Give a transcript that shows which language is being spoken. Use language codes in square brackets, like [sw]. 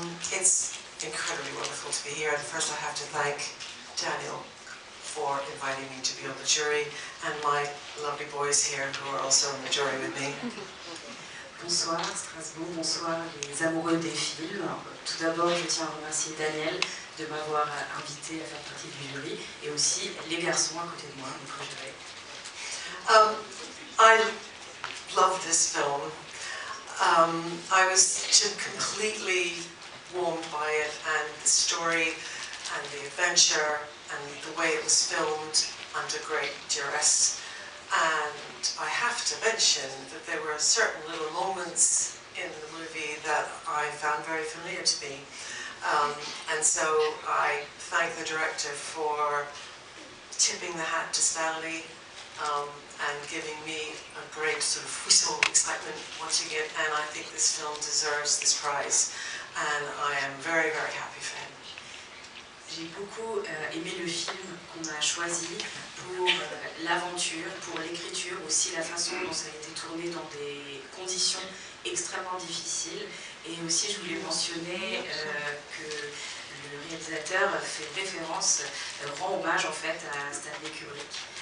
[en] It's incredibly wonderful to be here, and first I have to thank Daniel for inviting me to be on the jury, and my lovely boys here who are also in the jury with me. [fr] Bonsoir Strasbourg, bonsoir les amoureux des films. Tout d'abord, je tiens à remercier Daniel de m'avoir invité à faire partie du jury, et aussi les garçons à côté de moi, mes préférés. [en] I love this film. I was completely warmed by it, and the story and the adventure and the way it was filmed under great duress. And I have to mention that there were certain little moments in the movie that I found very familiar to me. And so I thank the director for tipping the hat to Stanley and giving me a great sort of whistle of excitement watching it, and I think this film deserves this prize, and I am very, very happy for him. [fr] J'ai beaucoup aimé le film qu'on a choisi pour l'aventure, pour l'écriture, aussi la façon dont ça a été tourné dans des conditions extrêmement difficiles. Et aussi, je voulais mentionner que le réalisateur fait référence, rend hommage en fait à Stanley Kubrick.